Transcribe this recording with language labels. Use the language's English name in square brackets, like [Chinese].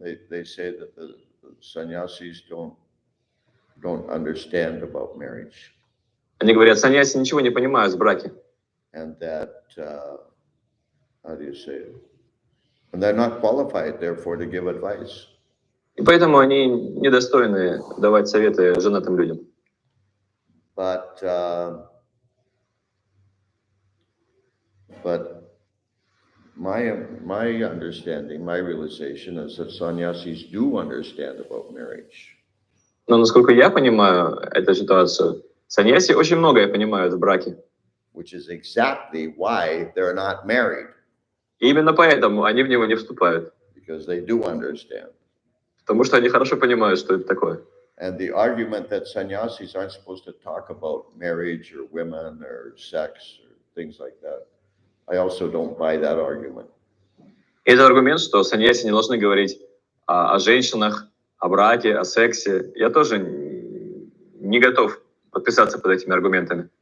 [English] They say that the sannyasis don't understand about marriage, [Russian] Они говорят, саньяси ничего не понимают в браке, [English] and that how do you say it? And they're not qualified, therefore, to give advice. [Russian] и поэтому они недостойны давать советы женатым людям. [English] But my understanding, my realization is that sannyasis do understand about marriage. [Russian] Но насколько я понимаю эту ситуацию, саньяси очень многое понимают в браке. [English] Which is exactly why they're not married, [Russian] И именно поэтому они в него не вступают, [English] because they do understand. [Russian] потому что они хорошо понимают, что это такое. [English] And the argument that sannyasis aren't supposed to talk about marriage or women or sex or things like that, I also don't buy that argument. [Russian] И это аргумент, что саньяси не должны говорить о женщинах, о браке, о сексе. Я тоже не готов подписаться под этими аргументами.